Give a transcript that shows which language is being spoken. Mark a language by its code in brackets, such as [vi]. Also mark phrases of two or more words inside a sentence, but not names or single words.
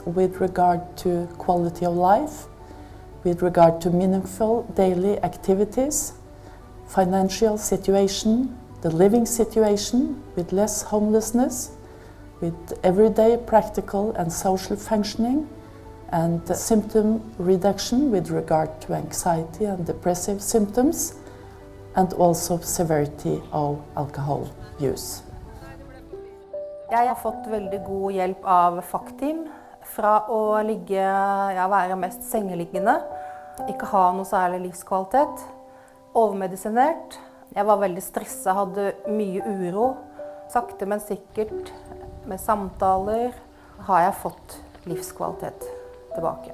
[en] with regard to quality of life, with regard to meaningful daily activities, financial situation, the living situation with less homelessness, with everyday practical and social functioning, and symptom reduction with regard to anxiety and depressive symptoms, and also severity of alcohol use. [no] Jeg har fått veldig god hjelp av FACT-team fra å være mest sengeliggende, ikke ha noe særlig livskvalitet, overmedisinert. Jeg var veldig stresset, hadde mye uro. Sakte, men sikkert, med samtaler, har jeg fått livskvalitet tilbake.